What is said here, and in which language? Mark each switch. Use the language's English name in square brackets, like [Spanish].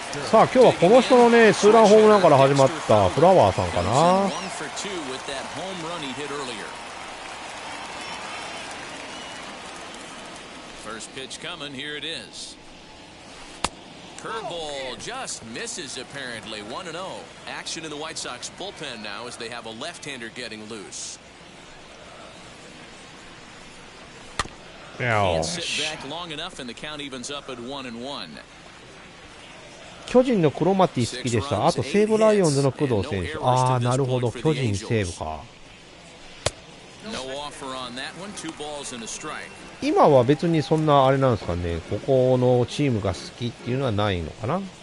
[Japanese] さあ今日はこの人のね、ツーランホームランから始まったフラワーさんかな。 [English] 1 for 2 with that home run he hit earlier. First pitch coming, here it is. Curveball just misses apparently. 1-0. Action in the White Sox bullpen now as they have a left-hander getting loose. [Japanese] よ [English] Can't [Japanese] し [English] sit back long enough and the count evens up at 1-1. [Japanese] 巨人のクロマティ好きでした。あと西武ライオンズの工藤選手。ああ、なるほど。巨人西武か。 [English] No offer on that one. 2 balls and a strike. [Japanese] 今は別にそんなあれなんですかね。ここのチームが好きっていうのはないのかな。